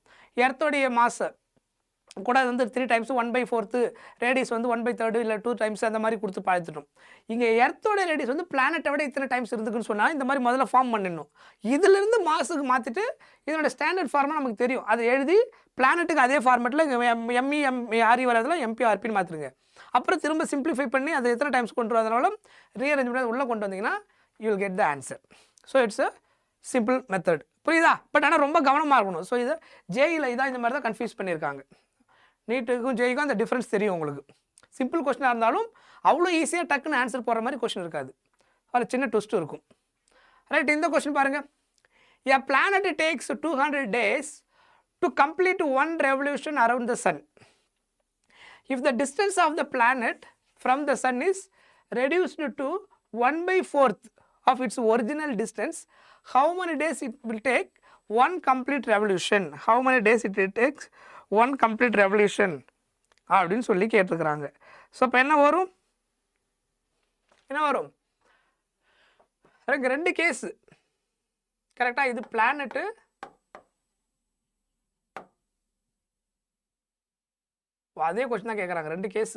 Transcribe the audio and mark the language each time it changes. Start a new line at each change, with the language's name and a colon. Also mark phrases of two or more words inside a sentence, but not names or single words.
Tamil: எர்த்தோடைய மாசு கூட வந்து 3 டைம்ஸ் 1/4, ரேடியஸ் வந்து 1/3 இல்லை 2 டைம்ஸ் அந்த மாதிரி கொடுத்து பார்த்துட்டோம். இங்கே எர்த்தோட ரேடியஸ் வந்து பிளானட்டை விட இத்தனை டைம்ஸ் இருக்குன்னு சொன்னால் இந்த மாதிரி முதல்ல ஃபார்ம் பண்ணிடணும். இதிலிருந்து மாசுக்கு மாற்றிட்டு இதனோட
English: standard form
Tamil: நமக்கு தெரியும், அதை எழுதி பிளானட்டுக்கு அதே ஃபார்மேட்டில் me/re வரதில் MP/rpன்னு மாற்றிடுங்க. அப்புறம் திரும்ப சிம்பிளிஃபை பண்ணி அதை எத்தனை டைம்ஸ் கொண்டு வரதுனால ரீஅரேஞ்ச் பண்ணி உள்ளே கொண்டு வந்தீங்கன்னா
English: you will get the answer. so it's a simple method,
Tamil: புரியுதா? பட் ஆனால் ரொம்ப கவனமாக இருக்கணும். ஸோ இதை ஜேஇயில் இதான் இந்த மாதிரி தான் கன்ஃபியூஸ் பண்ணியிருக்காங்க. நீட்டுக்கும் ஜேஇக்கும் அந்த டிஃப்ரென்ஸ் தெரியும் உங்களுக்கு.
English: simple question
Tamil: இருந்தாலும் அவ்வளோ ஈஸியாக டக்குன்னு ஆன்சர் போடுற மாதிரி கொஸ்டின் இருக்காது, அதில் சின்ன ட்விஸ்ட் இருக்கும். ரைட், இந்த கொஸ்டின் பாருங்கள்.
English: A planet takes 200 days to complete 1 revolution around the sun. If the distance of the planet from the sun is reduced to 1/4 of its original distance, how many days it will take 1 complete revolution? How many days it takes 1 complete revolution
Tamil: அப்படின்னு சொல்லி கேட்டிருக்கிறாங்க. ஸோ இப்போ என்ன வரும், எனக்கு 2 கேஸு கரெக்டாக. இது பிளானட்டு, அதே கொஸ்டின் தான் கேட்குறாங்க, 2 கேஸு.